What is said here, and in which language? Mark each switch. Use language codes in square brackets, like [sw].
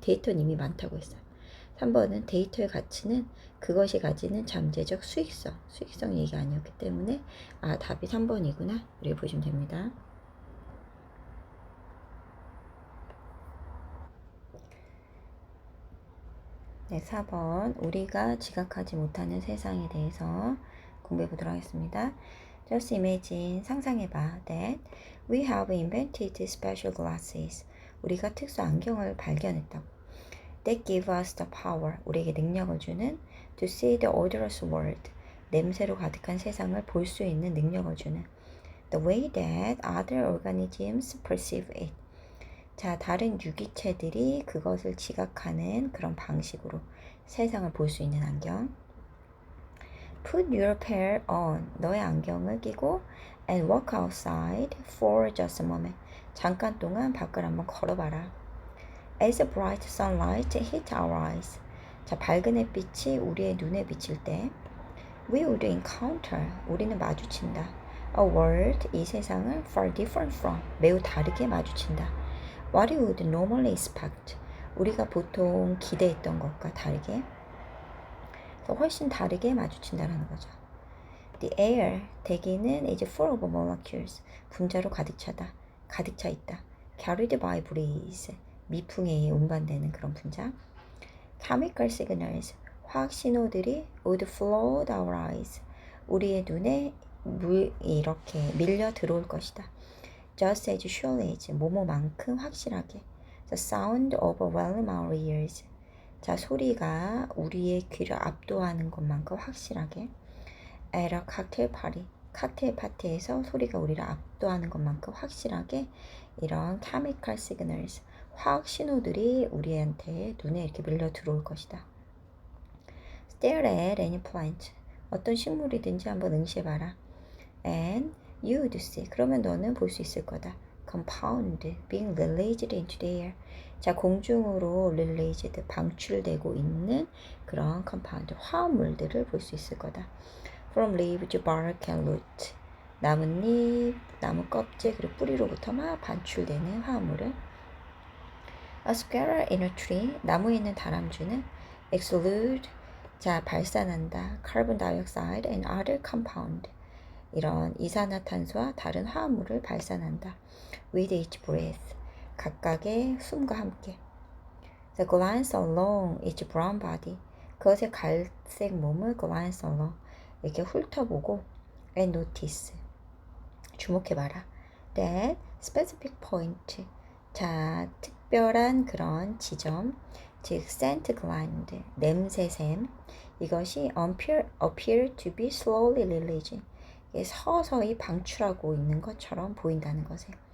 [ko] 데이터는 이미 많다고 했어요. 3번은 데이터의 가치는 그것이 가지는 잠재적 수익성 얘기 아니었기 때문에 답이 3번이구나 이렇게 보시면 됩니다. 네, 4번 우리가 지각하지 못하는 세상에 대해서 공부해 보도록 하겠습니다. [en] Just imagine, [ko] 상상해봐 [en] that we have invented special glasses. [ko] 우리가 특수 안경을 발견했다고. [en] That give us the power, [ko] 우리에게 능력을 주는 [en] to see the odorous world, [ko] 냄새로 가득한 세상을 볼 수 있는 능력을 주는 [en] the way that other organisms perceive it. [ko] 자, 다른 유기체들이 그것을 지각하는 그런 방식으로 세상을 볼 수 있는 안경. [en] Put your pair on, [ko] 너의 안경을 끼고 [en] and walk outside for just a moment. [ko] 잠깐 동안 밖을 한번 걸어봐라. [en] As a bright sunlight hit our eyes. [ko] 자, 밝은 햇빛이 우리의 눈에 비칠 때 [en] we would encounter, [ko] 우리는 마주친다. [en] A world, [ko] 이 세상을 [en] far different from, [ko] 매우 다르게 마주친다. [en] What you would normally expect, [ko] 우리가 보통 기대했던 것과 다르게, 훨씬 다르게 마주친다라는 거죠. [en] The air, [ko] 대기는 [en] is full of molecules, [ko] 분자로 가득 차 있다. [en] Carried by breeze, [ko] 미풍에 의해 운반되는 그런 분자. [en] Chemical signals, [ko] 화학 신호들이 [en] would flood our eyes, [ko] 우리의 눈에 이렇게 밀려 들어올 것이다. [en] Just as surely as, [ko] 뭐뭐만큼 확실하게. [en] The sound overwhelm our ears, [ko] 자, 소리가 우리의 귀를 압도하는 것만큼 확실하게. [en] At a cocktail party, [ko] 칵테일 파티에서 소리가 우리를 압도하는 것만큼 확실하게 이런 chemical signals, 화학 신호들이 우리한테 눈에 이렇게 밀려 들어올 것이다. [en] Stare at any plant, [ko] 어떤 식물이든지 한번 응시해봐라. [en] And you would see, [ko] 그러면 너는 볼 수 있을 거다. [en] Compound, being released into the air, [ko] 자, 공중으로 [en] released, [ko] 방출되고 있는 그런 [en] compound, [ko] 화합물들을 볼 수 있을 거다. [en] From leaves, bark and root, [ko] 나뭇잎, 나무 껍질, 그리고 뿌리로부터 막 반출되는 화합물을. [en] A squirrel in a tree, [ko] 나무에 있는 다람쥐는 [en] exude, [ko] 자, 발산한다. [en] Carbon dioxide and other compound, [ko] 이런 이산화탄소와 다른 화합물을 발산한다. [en] With each breath, [ko] 각각의 숨과 함께. [en] The glance along its brown body, [ko] 그것의 갈색 몸을 [en] glance along, [ko] 이렇게 훑어보고 [en] and notice, [ko] 주목해봐라. [en] That specific point, [ko] 자, 특별한 그런 지점, 즉 [en] scent gland, [ko] 냄새샘, 이것이 [en] appear to be slowly releasing, [ko] 서서히 방출하고 있는 것처럼 보인다는 것에.